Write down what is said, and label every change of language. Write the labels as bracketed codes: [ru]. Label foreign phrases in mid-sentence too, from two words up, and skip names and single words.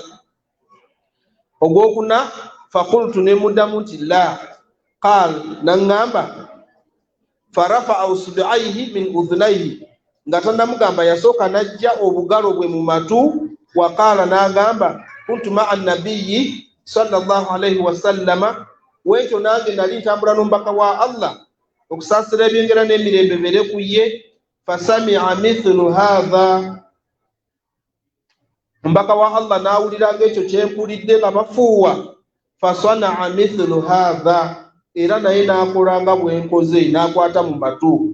[lg] Ogwokuna faqultu ne muddamu nti la. Qaal, naŋŋamba [ar] فرفع إصبعيه من أذنيه, [lg] nga tannamugamba yasooka najja obugalo bwe mu matu. [ar] وقال, n'agamba كنت مع النبي صلى الله عليه وسلم, [lg] wekyo nange nali ntambula n'omubaka wa Allah okusaasira ebyengera n'emirembe bere ku ye. [ar] فسمع مثل هذا, [lg] omubaka wa Allah n'awulira ng'ekyo kyempulidde nga bafuuwa. [ar] فصنع مثل هذا, [lg] era naye n'akola nga bwenkoze, n'akwata mu matu.